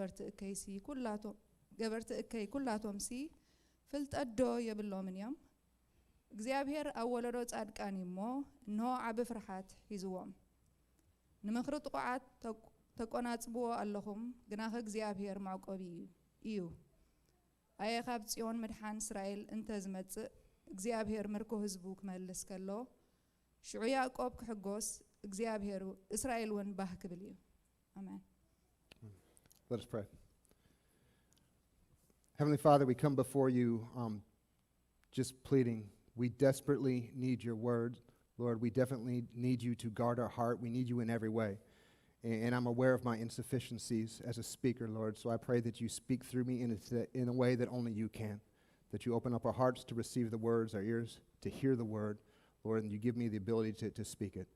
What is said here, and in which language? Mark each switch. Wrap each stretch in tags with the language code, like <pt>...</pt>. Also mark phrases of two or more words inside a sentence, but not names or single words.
<ti>ገበርቲ እከይ ኩላቶም ሲ ፍልጠዶ የብሎምን እዮም እግዚአብሔር ኣወለዶ ጻድቃን እሞ እንሆ ዓብ ፍርሃት ሒዝዎም ንምኽሪ ጥቁዓት ተቆናጽብዎ ኣለኹም ግናኸ እግዚአብሔር ማዕቆቢ እዩ ኣየ ካብ ጽዮን መድሓን እስራኤል እንተ ዝመጽእ እግዚአብሔር ምርኮ ህዝቡ ክመልስ ከሎ ሽዑ ያዕቆብ ክሕጎስ እግዚአብሔር እስራኤል ወን ባህ ክብል እዩ አሜን.</ti> <en>Let us pray. Heavenly Father, we come before you just pleading. We desperately need your word. Lord, we definitely need you to guard our heart. We need you in every way. And I'm aware of my insufficiencies as a speaker, Lord, so I pray that you speak through me in a way that only you can, that you open up our hearts to receive the words, our ears to hear the word, Lord, and you give me the ability to speak it.</en>